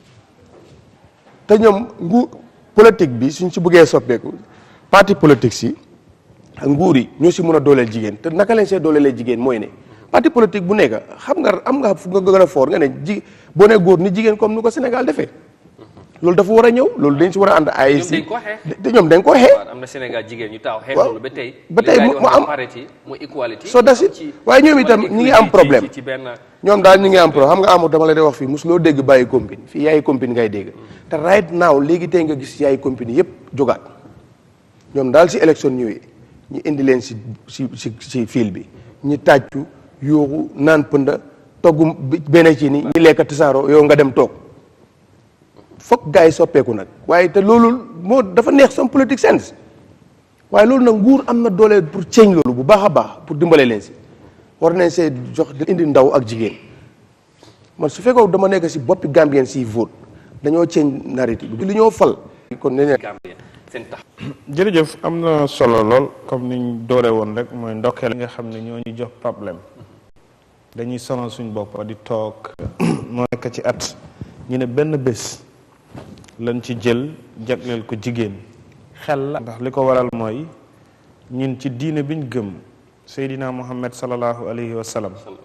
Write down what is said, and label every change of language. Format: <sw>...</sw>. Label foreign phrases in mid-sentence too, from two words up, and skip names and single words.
<wo>te ñoom politique bi suñ si bëggee soppeeku</wo> <fr>parti politique</fr> <wo>si ak nguur yi ñoo si mën a dooleel jigéen te naka leen see dooleelee jigéen mooy ne</wo> <fr>parti politique</fr> <wo>bu nekk xam nga am nga fu nga gën a foor nga ne boo ne góor ni jigéen comme ni ko Sénégal defee loolu dafa war a ñëw loolu dañ si war a ànd ay si te ñoom dañ ko xee am na Sénégal jigéen ñu taw xeex loolu ba tey mu am parité mu equality soo dasi waaye ñoom itam ñi ngi am problème ñoom daal ñi ngi am problème xam nga amul dama la di wax fii mosuloo dégg bàyyi compine fii yaayi compine ngay dégg te</wo> <en>right now</en> <wo>léegi tey nga gis yaayi compine yëpp jógaat ñoom daal si élection ñëwee ñu indi leen si fil bi ñu tàccu yooxu naan pënda togg benn ci ni ñi lekk tasaaroo yow nga dem toog foog gars yi soppeeku nag waaye te loolu moo dafa neex some politique sense waaye loolu nag nguur am na doole pour change loolu bu baax a baax pour dimbale leen si war nañ see jox indi ndaw ak jigéen man su fekkoo dama nekk si boppi Gambien si vote dañoo change narrative bi li ñoo fal kon ne jërëjëf am na solo lool comme niñ doore woon rek mooy ndokkeel nga xam ne ñoo ñu jox problème dañuy sonal suñ bopp di toog moo nekk ci at ñu ne benn bés lañ ci jël jagleel ko jigéen xel la ndax li ko waral mooy ñun ci diine biñ gëm Seydina Muhammad</wo> <ar>sallallahu alayhi wa sallam</ar>